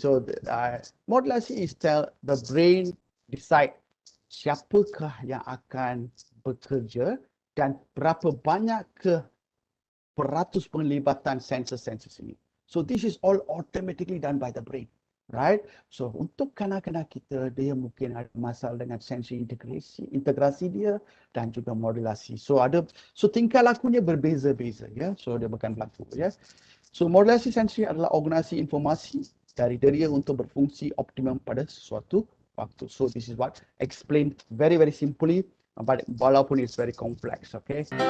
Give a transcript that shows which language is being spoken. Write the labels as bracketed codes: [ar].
[ms] So modulasi [en] is tell the brain decide [ms] siapakah yang akan bekerja dan berapa banyak peratus penglibatan sensor-sensor ini. [en] So this is all automatically done by the brain, right? [ms] So untuk kanak-kanak kita, dia mungkin ada masalah dengan sensor integrasi dia dan juga modulasi. So tingkah lakunya berbeza-beza, ya. So dia bukan berlaku, ya. So modulasi sensori adalah organisasi informasi dari deria untuk berfungsi optimum pada sesuatu waktu. [en] So this is what explained very very simply, but walaupun it's very complex, okay?